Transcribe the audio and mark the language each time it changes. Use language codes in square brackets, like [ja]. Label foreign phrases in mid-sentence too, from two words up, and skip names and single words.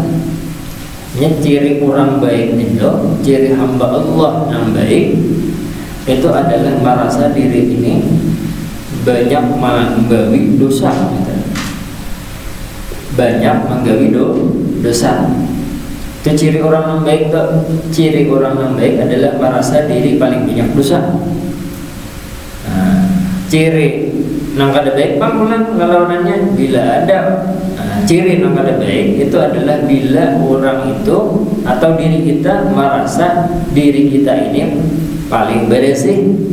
[bjn] Ciri orang baik itu, ciri hamba Allah yang baik itu adalah merasa diri ini banyak menggawi dosa. Banyak menggawi dosa. Itu ciri orang yang baik tuh. Ciri orang yang baik adalah merasa diri paling banyak dosa. Ciri nang kada baik panggulan lawanannya bila ada. Ciri nang kada baik itu adalah bila orang itu atau diri kita merasa diri kita ini paling bersih.